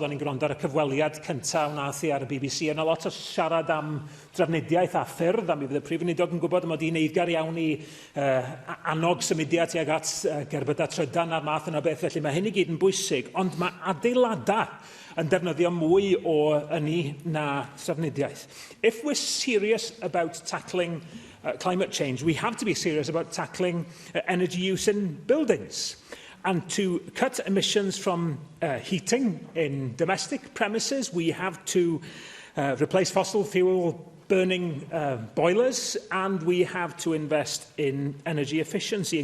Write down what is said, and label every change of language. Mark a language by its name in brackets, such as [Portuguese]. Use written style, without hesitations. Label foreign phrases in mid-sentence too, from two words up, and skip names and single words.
[Welsh] O'n i'n gwrando ar y cyfweliad cyntaf wnaeth i ar y BBC. Yna lot o siarad am drafnidiaeth a ffyrdd, a mi fydd y Prif Weinidog yn gwybod mod i'n eiddgar iawn i annog symudiad tuag at gerbydau trydan a'r math yna beth. Felly mae hyn i gyd yn bwysig, ond mae adeiladau yn defnyddio mwy o ynni na trafnidiaeth. [English] If we're serious about tackling climate change, we have to be serious about tackling energy use in buildings. And to cut emissions from heating in domestic premises, we have to replace fossil fuel burning boilers, and we have to invest in energy efficiency.